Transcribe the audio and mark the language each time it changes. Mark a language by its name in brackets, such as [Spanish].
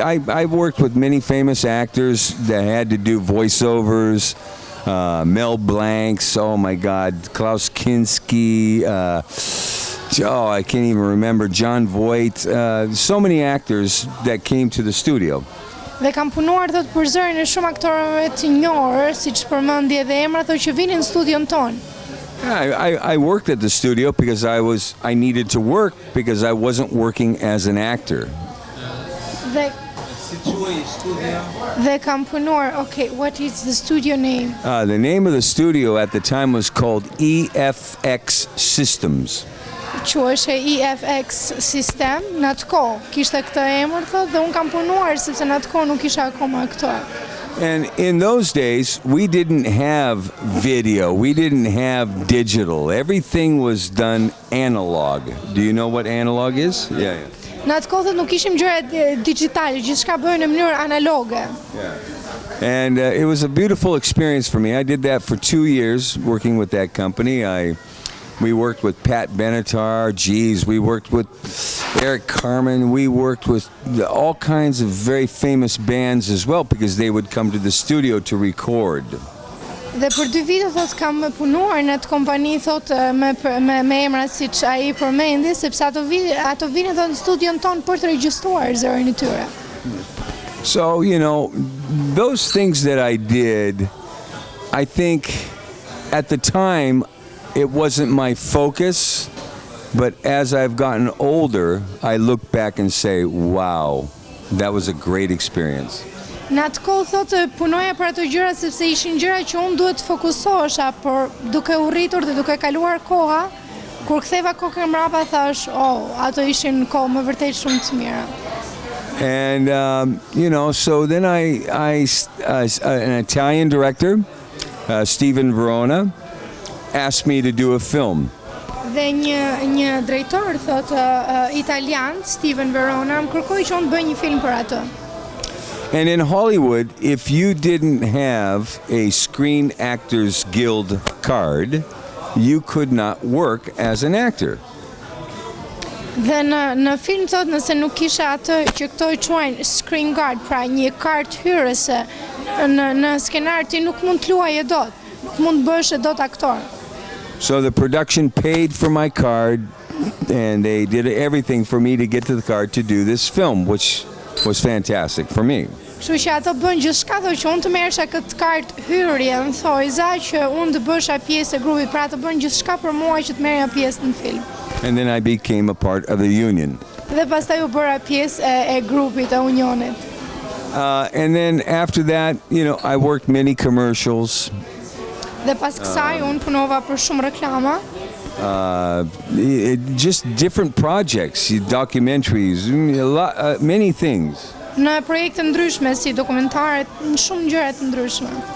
[English] I worked with many famous actors that had to do voiceovers. Mel Blancs, oh my God, Klaus Kinski. I can't even remember, John Voight. So many actors that came to the studio. [Albanian] Dhe kam punuar thot për zërin e shumë aktorëve të njohur, siç përmendje dhe emra thot që vinin në studion ton. [English] I worked at the studio because I needed to work because I wasn't working as an actor. [Albanian] Dhe kam punuar, [English] okay, what is the studio name? The name of the studio at the time was called EFX Systems. [Albanian] Quhej EFX System, në atë kohë kishte këtë emër thotë dhe un kam punuar sepse në atë kohë nuk isha akoma aktor. [English] And in those days, we didn't have video, we didn't have digital. Everything was done analog. Do you know what analog is? Yeah. [Albanian] Në atë kohë nuk kishim gjëra digjitale, gjithçka bëhej në mënyrë analoge. [English] And it was a beautiful experience for me. I did that for 2 years working with that company. We worked with Pat Benatar, we worked with Eric Carmen, we worked with all kinds of very famous bands as well because they would come to the studio to record. [Albanian] Dhe për 2 vite thot kam punuar në atë kompani thot me emra siç ai përmendi sepse ato vinin thot në studion ton për të regjistruar zërin e tyre. [English] So, you know, those things that I did, I think at the time it wasn't my focus, but as I've gotten older, I look back and say, wow, that was a great experience. [Albanian] Në atë kohë thotë punoja për ato gjëra sepse ishin gjëra që unë duhet të fokusohesha, por duke u rritur dhe duke kaluar koha, kur ktheva kokën mbrapa thash, ato ishin kohë më vërtet shumë të mira. [English] And you know, so then an Italian director, Steven Verona, asked me to do a film. [Albanian] Dhe një drejtor thotë italian, Steven Verona, më kërkoi që unë të bëj një film për atë. [English] And in Hollywood, if you didn't have a Screen Actors Guild card, you could not work as an actor. [Albanian] Dhe në film thot nëse nuk kisha atë që këto i quajnë screen guard, pra një kartë hyrëse në skenar ti nuk mund të luaje dot, nuk mund të bësh dot aktor. [English] So the production paid for my card, and they did everything for me to get to the card to do this film, which was fantastic for me. [Albanian] Kështu që ato bën gjithçka që unë të merresha këtë kartë hyrje, më thoi za që unë të bësha pjesë e grupit, pra të bën gjithçka për mua që të merrja pjesë në film. [English] And then I became a part of the union. [Albanian] Dhe pastaj u bëra pjesë e grupit, e unionit. [English] And then after that, I worked many commercials. [Albanian] Dhe pas kësaj unë punova për shumë reklama. [English] Just different projects, documentaries, many things. [Albanian] Në projekte ndryshme si dokumentaret, në shumë gjëra të ndryshme.